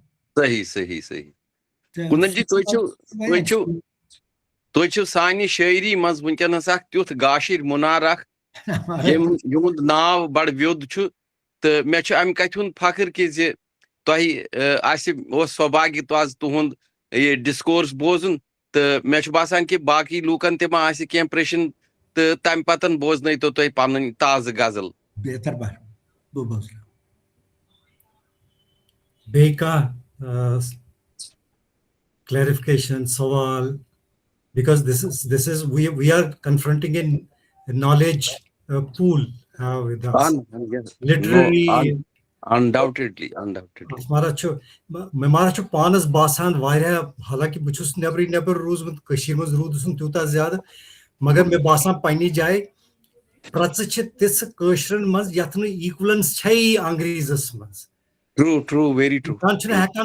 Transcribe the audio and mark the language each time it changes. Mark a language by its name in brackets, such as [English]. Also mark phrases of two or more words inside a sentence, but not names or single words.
[Kashmiri] صحیح صحیح صحیح کُندن جی تُہۍ چھِو سانہِ شٲعری منٛز وٕنکیٚنس اکھ تیُتھ گاشِر مُنار اکھ یِہُنٛد ناو بڑٕ ویوٚد چھُ تہٕ مےٚ چھُ امہِ کتھِ ہُنٛد فخر کہِ زِ تۄہہِ آسہِ اوس سوباگیہ آز تُہُنٛد یہِ ڈسکورس بوزُن تہٕ مےٚ چھُ باسان کہِ باقٕے لوٗکن تہِ ما آسہِ کینٛہہ پرٛژھُن تہٕ تمہِ پتہٕ بوزنٲیتو تُہۍ پنٕنۍ تازٕ غزل بہتر بہٕ بوزناو بیٚیہِ کانٛہہ [English] clarification سوال because this is we are confronting a knowledge pool with us literary undoubtedly [Kashmiri] مےٚ مہراج چھُ پانس باسان واریاہ حالانکہِ بہٕ چھُس نٮ۪برٕے نٮ۪بر روٗزمُت کٔشیٖر منٛز روٗدُس نہٕ تیوٗتاہ زیادٕ مگر مےٚ باسان پننہِ جایہِ پرٛژٕ چھِ تِژھٕ کٲشرٮ۪ن منٛز یتھ نہٕ ایٖکولنس چھےٚ انگریٖزس منٛز انسان چھُنہٕ ہٮ۪کان